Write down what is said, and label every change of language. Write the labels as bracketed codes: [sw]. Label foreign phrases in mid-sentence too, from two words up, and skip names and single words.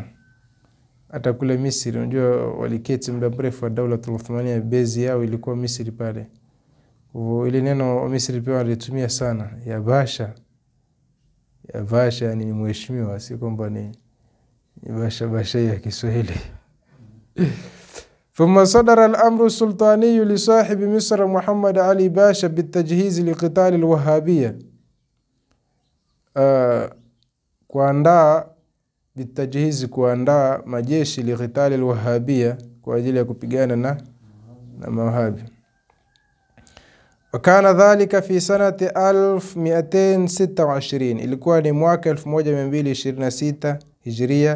[sw] Hata kule Misri unajua waliketi muda mrefu wa [ar] الدولة العثمانية, [sw] bezi yao ilikuwa Misri pale. Ile neno wa Misri pia walitumia sana, ya Basha. Ya Basha ni mheshimiwa, si kwamba ni Basha ya Kiswahili. [ar] ثم صدر الأمر السلطاني لصاحب مصر محمد علي باشا بالتجهيز لقتال الوهابية. [sw] kuandaa bitajhizi, kuandaa majeshi [ar] لقتال الوهابية, [sw] kwa ajili ya kupigana na mawahabi. [ar] وكان ذلك في سنة 1226, [sw] ilikuwa ni mwaka 1226 hijria.